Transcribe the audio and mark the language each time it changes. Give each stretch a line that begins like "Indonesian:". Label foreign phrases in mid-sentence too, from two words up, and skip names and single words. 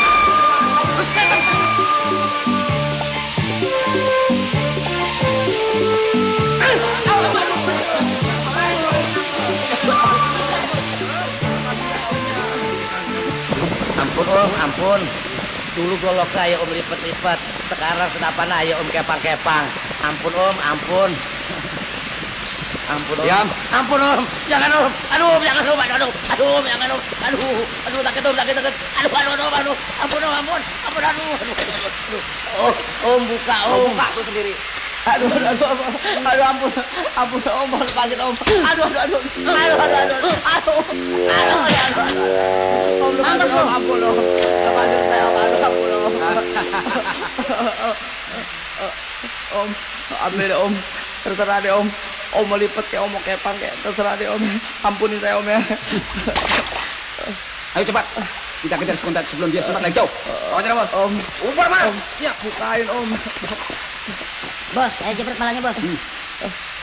Indonesian: Ampun Om, ampun. Dulu golok saya Om lipat-lipat. Sekarang senapan aja Om kepang-kepang. Ampun Om, ampun. Ampun Om. Diam. Ampun Om. Jangan Om. Aduh Om, jangan Om. Aduh, aduh Om, jangan Om. Aduh, sakit Om, sakit. Aduh. Ampun Om, ampun. Ampun, aduh. Oh, Om buka Om. Buka tuh sendiri. Aduh, ampun Om, lepasin Om. Aduh. Om, lepasin Om, ampun Om. Lepasin saya Om, ampun Om. Om, ambil deh Om. Terserah deh Om. Om mau lipet kayak Om mau kepang kayak terserah deh Om. Ampunin saya Om ya. Ayo cepat. Kita kejar si konten sebelum dia sempat lagi jauh. Wajar, Bos. Om, Umpar, Man. siap bukain Om. Bos, ayo jepret malangnya, Bos.